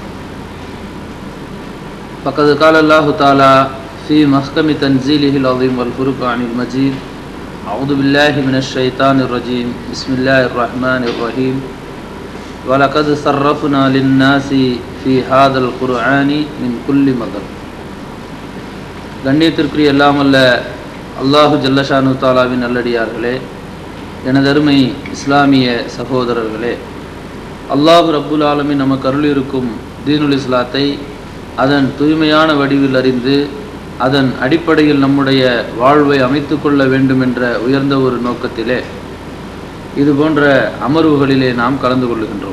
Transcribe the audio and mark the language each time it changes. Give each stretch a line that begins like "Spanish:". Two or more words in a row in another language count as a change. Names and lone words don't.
Arabic: فقد قال الله تعالى في محكم تنزيله العظيم والفرقان المجيد أعوذ بالله من الشيطان الرجيم بسم الله الرحمن الرحيم ولقد صرفنا للناس في هذا القرآن من كل مثل.
Tamil: கண்ணியத்திற்குரிய எல்லாம் அல்ல
Arabic: الله جل شأنه
Tamil: தாலாவின் நல்லடியார்களே, எனதருமை இஸ்லாமிய சகோதரர்களே,
Arabic: الله رب العالمين
Tamil: நமக்கு அருளியிருக்கும் தீனுல் இஸ்லாத்தை அதன் தூய்மையான வடிவில் அறிந்து அதன் அடிப்படையில் நம்முடைய வாழ்வை அமைத்து கொள்ள வேண்டும் என்ற உயர்ந்த ஒரு நோக்கத்திலே இது போன்ற அமர்வுகளிலே நாம் கலந்து கொள்ளுகின்றோம்.